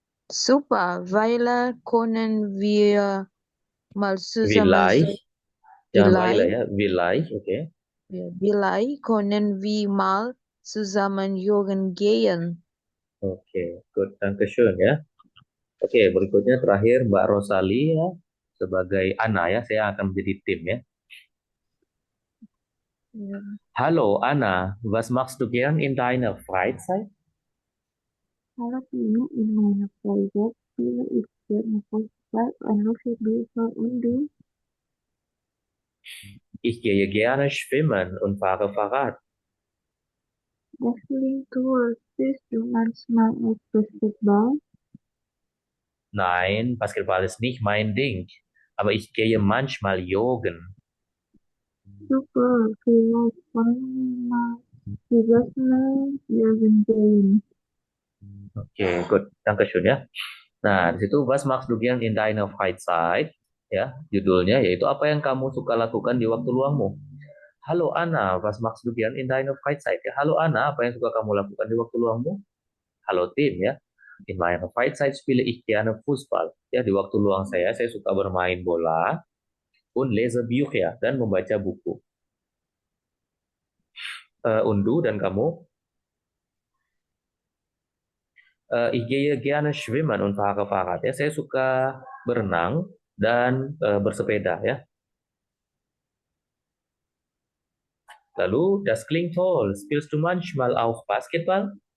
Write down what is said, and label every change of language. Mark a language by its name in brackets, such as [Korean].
[German] Super, weil können wir mal zusammen. Vielleicht. [Indonesian] Jangan Waila ya. [German] Vielleicht, oke. Vielleicht können wir mal zusammen joggen gehen. Oke, good. Dankeschön ya. [Indonesian] Oke, berikutnya terakhir Mbak Rosali ya sebagai Ana ya. Saya akan menjadi tim ya. [German] Hallo Anna, was machst du gern in deiner Freizeit? Hallo Tim, in meiner Freizeit spiele ich gerne Fußball und lese Bücher. Und du? Ich gehe gerne schwimmen und fahre Fahrrad. Das klingt toll. Spielst du manchmal auch Basketball? Nein, Basketball ist nicht mein Ding, aber ich gehe manchmal joggen. Super, vielleicht können wir mal zusammen joggen gehen. [Indonesian] Oke, good. Dankeschön ya. Nah, di situ [German] was machst du gern in deiner Freizeit? [Indonesian] Ya, judulnya yaitu apa yang kamu suka lakukan di waktu luangmu. [German] Halo Ana, was machst du gern in deiner Freizeit? [Indonesian] Ya, halo Ana, apa yang suka kamu lakukan di waktu luangmu? Halo tim ya. [German] In meiner Freizeit spiele ich gerne Fußball. [Indonesian] Ya, di waktu luang saya suka bermain bola [German] und lese Bücher [Indonesian] dan membaca buku. [German] Undu [Indonesian] dan kamu? [German] Ich gehe gerne schwimmen und fahre Fahrrad. [Indonesian] Ya, saya suka berenang dan bersepeda ya. [German] Lalu, das klingt toll. Spielst du manchmal auch Basketball?